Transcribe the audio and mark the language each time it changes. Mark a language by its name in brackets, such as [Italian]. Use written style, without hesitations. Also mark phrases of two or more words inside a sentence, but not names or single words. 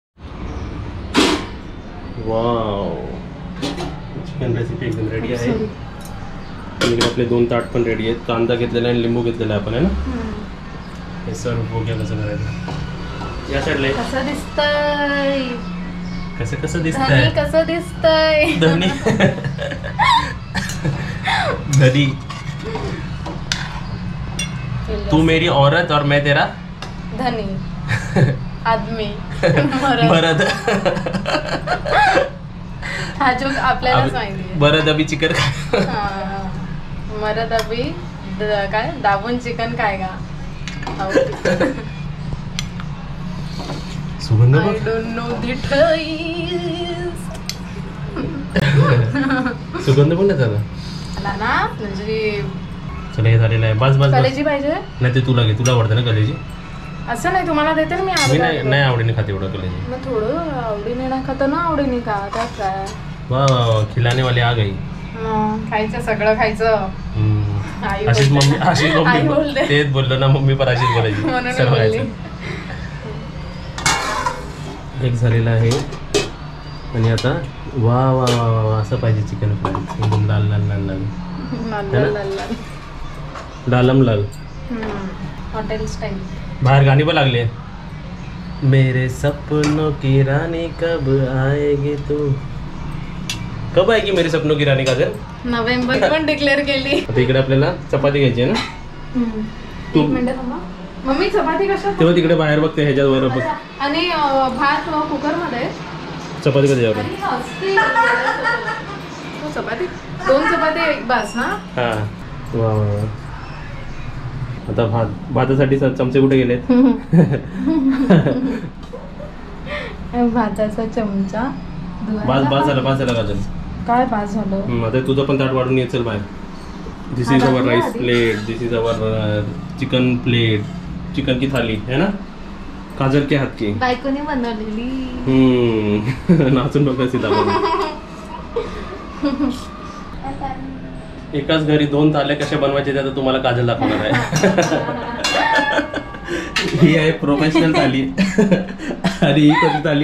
[Marathi] वाव, चिकन रेसिपी एकदम रेडी आहे. आपले 2 ताट पण रेडी आहेत. कांदा घेतलेला आहे आणि लिंबू घेतलेला आहे आपण आहे ना. हे सर्व बघूया कसं करायचं. या साईडला कसं दिसतंय. कसं दिसतंय. कसं दिसतंय. धनी धनी. [Hindi] तू मेरी औरत और मैं तेरा धनी आदमी. [Marathi] मरद. हा जोक आपल्यालाच माहिती. मरद अभी चिकन मरद अभी काय दाबून चिकन काय का. सुगंध [English] I don't know the taste. [Marathi] सुगंध पण नाही झाला ना म्हणजे. चला हे झालेलं आहे. बस कलेजी पाहिजे. नाही ते तुला घे. तुला आवडतं ना कलेजी? असं नाही तुम्हाला देते ना मी. नाही आवडीने खाते एवढं कलेजी. मग थोडं आवडीने ना खाता ना आवडीने का. त्यात काय. [Hindi] वा खिलाने वाली आ गई. [Marathi] खायचं सगळं खायचं. अशीच मम्मी तेच बोललो ना. मम्मी पण अशीच बोलायची सर्व खायचं. एक झालेला आहे आणि आता वा वा वा वा असं पाहिजे चिकन फ्राय. एकदम लाल लाल लाल लाल डालम लाल. हॉटेल स्टाईल. बाहेर गाणी पण लागली. [Hindi] मेरे सपनों की रानी कब आएगी तू. कब आएगी मेरे सपनों की रानी? [Marathi] का नोव्हेंबर पण डिक्लेअर केली. आता इकडे आपल्याला चपाती घ्यायची आहे ना. तू- एक मिनिट थांबा. मम्मी चपाती कशात? तेव्हा तिकडे बाहेर बघते ह्याच्यावर बघ. आणि भात कुकर मध्ये. चपाती कधी यावर चपाती 2 चपाती एक बास ना. हा वा वा वा. आता भातासाठी चमचे कुठे गेलेत? भाताचा चमचा बास झाला काजल. काय बास झालं. आता तुझं पण ताट वाढून ये चल बाहेर. [English] This is our rice plate, This is our chicken plate, [Hindi] चिकन की थाली है ना. काजल के हात की [Marathi] बायकोने बनवलेली. नाचून बघ सीताफळ. एकाच घरी 2 थाल्या कशा बनवायचे त्या तुम्हाला काजल दाखवणार आहे. ही आहे प्रोफेशनल थाली आणि ही कशी थाली?